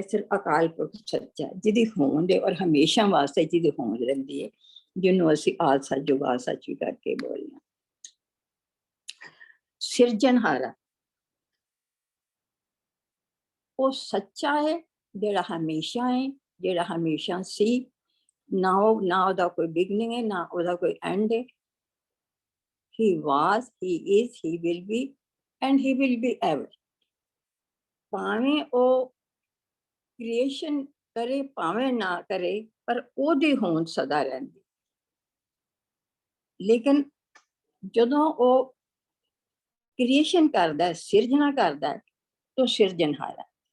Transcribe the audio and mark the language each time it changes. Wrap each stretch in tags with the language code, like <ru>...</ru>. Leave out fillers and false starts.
<pa>ਸਿਰਫ ਅਕਾਲ ਪੁਰਖ ਸੱਚਾ, ਜਿਹਦੀ ਹੋਂਦ ਹੈ ਔਰ ਹਮੇਸ਼ਾ ਵਾਸਤੇ ਜਿਹਦੀ ਹੋਂਦ ਰਹਿੰਦੀ ਹੈ, ਜਿਹਨੂੰ ਅਸੀਂ ਆਦ ਸੱਚ ਜੁਗਾ ਸੱਚ ਵੀ ਕਰਕੇ ਬੋਲਦੇ ਹਾਂ। ਸਿਰਜਣਹਾਰਾ ਉਹ ਸੱਚਾ ਹੈ, ਜਿਹੜਾ ਹਮੇਸ਼ਾ ਹੈ, ਜਿਹੜਾ ਹਮੇਸ਼ਾ ਸੀ। ਨਾ ਉਹਦਾ ਕੋਈ ਬਿਗਨਿੰਗ ਹੈ, ਨਾ ਉਹਦਾ ਕੋਈ ਐਂਡ ਹੈ।</pa> <en>He was, he is, he will be, and he will be ever.</en> <pa>ਭਾਵੇਂ ਉਹ ਕ੍ਰੀਏਸ਼ਨ ਕਰੇ ਭਾਵੇਂ ਨਾ ਕਰੇ, ਪਰ ਉਹਦੀ ਹੋਂਦ ਸਦਾ ਰਹਿੰਦੀ। ਲੇਕਿਨ ਜਦੋਂ ਉਹ ਕ੍ਰੀਏਸ਼ਨ ਕਰਦਾ, ਸਿਰਜਣਾ ਕਰਦਾ, ਤਾਂ ਸਿਰਜਣਹਾਰ ਹੈ।</pa>